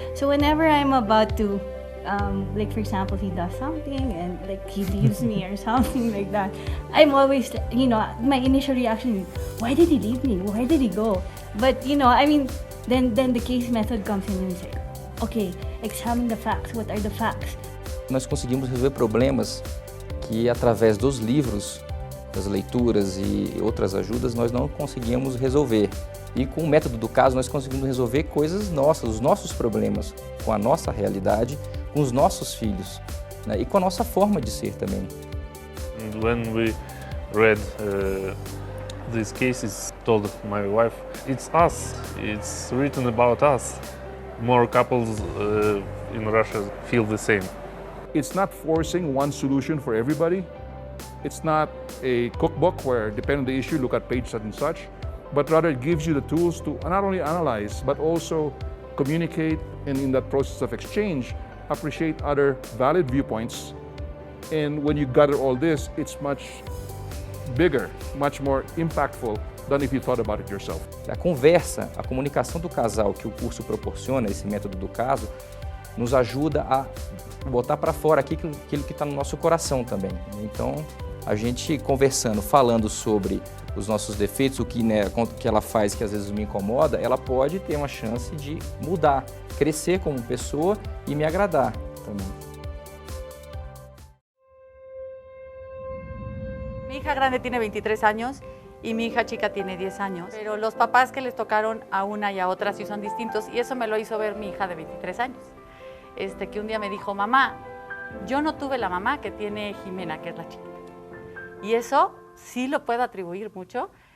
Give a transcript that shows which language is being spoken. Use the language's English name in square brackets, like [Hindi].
[English] So whenever I'm about to, like for example, he does something and like he leaves me or something like that, I'm always, you know, my initial reaction is, why did he leave me? Where did he go? But, you know, I mean, then the case method comes in and say, okay, examine the facts. What are the facts? [Portuguese] Nós conseguimos resolver problemas que através dos livros, das leituras e outras ajudas nós não conseguíamos resolver. E com o método do caso nós conseguimos resolver coisas nossas, os nossos problemas, com a nossa realidade, com os nossos filhos, né? E com a nossa forma de ser também. [English] And when we read these cases, told my wife, it's us, it's written about us. More couples in Russia feel the same. It's not forcing one solution for everybody. It's not a cookbook where, depending on the issue, look at page such and such, but rather it gives you the tools to not only analyze, but also communicate, and in that process of exchange, appreciate other valid viewpoints. And when you gather all this, it's much bigger, much more impactful than if you thought about it yourself. [Portuguese] A conversa, a comunicação do casal que o curso proporciona, esse método do caso, nos ajuda a botar para fora aquilo que está no nosso coração também. Então, a gente conversando, falando sobre os nossos defeitos, o que, né, que ela faz que às vezes me incomoda, ela pode ter uma chance de mudar, crescer como pessoa e me agradar também. [Spanish] Mi hija grande tiene 23 años y mi hija chica tiene 10 años, pero los papás que les tocaron a una y a otra sí son distintos, y eso me lo hizo ver mi hija de 23 años, que un día me dijo, mamá, yo no tuve la mamá que tiene Jimena, que es la chiquita. Y eso sí lo puedo atribuir mucho